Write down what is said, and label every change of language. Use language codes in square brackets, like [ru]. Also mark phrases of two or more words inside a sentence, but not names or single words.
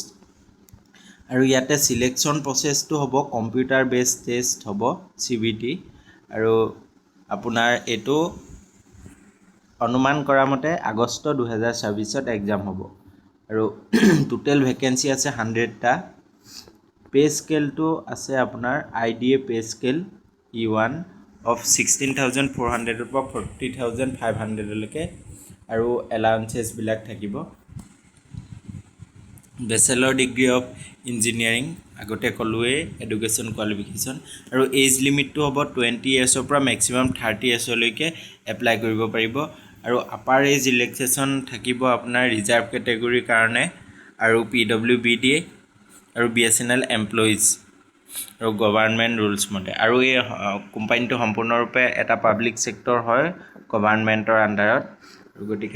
[as] আৰু ইয়াতে [en] selection processটো [as] হ'ব [en] computer base test [as] হ'ব CBT আৰু আপোনাৰ এটো অনুমান কৰা মতে আগষ্ট 2026 ত এক্সাম হ'ব আৰু [en] total vacancy [as] আছে 100 টা [en] pay scale [as] তো আছে আপোনাৰ IDA [en] pay scale [as] E1 of 16400 পৰা 40500 লৈকে আৰু এলাউন্সেস বিলাক থাকিব [en] Bachelor degree of engineering [as] আগতে কলোৱে [en] education qualification [as] আৰু [en] age limit [as] তো হ'ব 20 years পৰা [en] maximum 30 years [as] লৈকে এপ্লাই কৰিব পাৰিব আৰু [en] upper age relaxation [as] থাকিব আপোনাৰ ৰিজাৰ্ভ ক্যাটাগৰীৰ কাৰণে আৰু PWBD আৰু BSNL এমপ্লয়িজ আৰু [en] government rules [as] মতে আৰু এই কোম্পানীটো সম্পূৰ্ণৰূপে এটা [en] public sector [as] হয় গভৰ্নমেন্টৰ আন্ডাৰত গতিকে